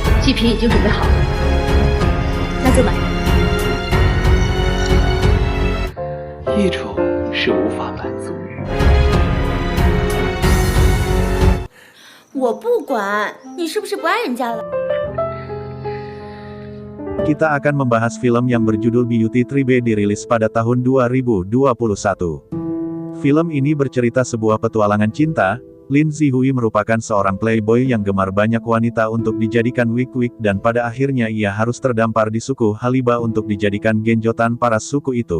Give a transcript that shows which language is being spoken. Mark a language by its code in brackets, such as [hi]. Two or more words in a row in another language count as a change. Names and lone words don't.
[zh] 祭品已经准备好了，那就买。一种是无法满足于。我不管你是不是不爱人家了。 [id] Kita akan membahas film yang berjudul Beauty Tribe dirilis pada tahun 2021. Film ini bercerita sebuah petualangan cinta. Lin Zihui merupakan seorang playboy yang gemar banyak wanita untuk dijadikan wig-wig dan pada akhirnya ia harus terdampar di suku Haliba untuk dijadikan genjotan para suku itu.